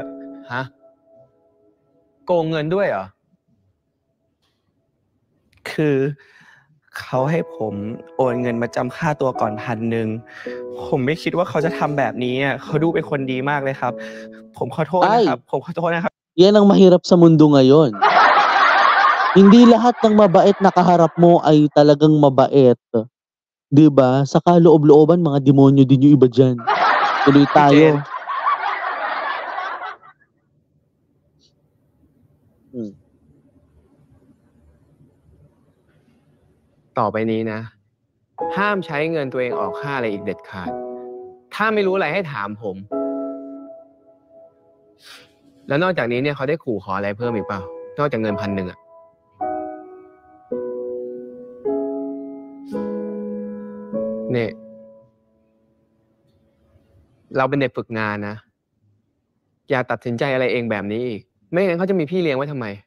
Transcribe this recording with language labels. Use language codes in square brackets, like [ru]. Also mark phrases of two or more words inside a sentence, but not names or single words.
[th] ฮะ โกงเงินด้วยเหรอ คือเขาให้ผมโอนเงินมาจำค่าตัวก่อน1,000ผมไม่คิดว่าเขาจะทำแบบนี้อะเขาดูเป็นคนดีมากเลยครับ ผมขอโทษนะครับผมขอโทษนะครับ [tl] Yan ang mahirap sa mundo ngayon. Hindi lahat ng mabait na kaharap mo ay talagang mabait. 'Di ba? Sa kaloob-looban mga demonyo din yung iba diyan. Tuloy tayo. [th] ต่อไปนี้นะ ห้ามใช้เงินตัวเองออกค่าอะไรอีกเด็ดขาด ถ้าไม่รู้อะไรให้ถามผม แล้วนอกจากนี้เนี่ยเขาได้ขู่ขออะไรเพิ่มอีกเปล่า นอกจากเงิน1,000อ่ะ เนี่ยเราเป็นเด็กฝึกงานนะ อย่าตัดสินใจอะไรเองแบบนี้อีก ไม่งั้นเขาจะมีพี่เลี้ยงไว้ทำไม